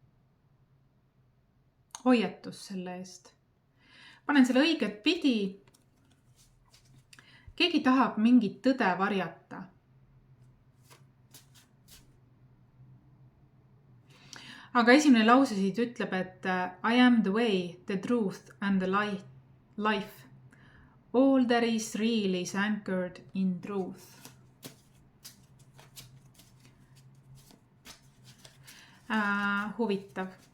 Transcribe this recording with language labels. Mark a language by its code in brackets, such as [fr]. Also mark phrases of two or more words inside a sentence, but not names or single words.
[et] Hoiatus selle eest. Panen selle õiget pidi. Keegi tahab mingit tõde varjata. Aga esimene lause siit ütleb, et [en] I am the way, the truth and the life. All that is real is anchored in truth. [et] Huvitav.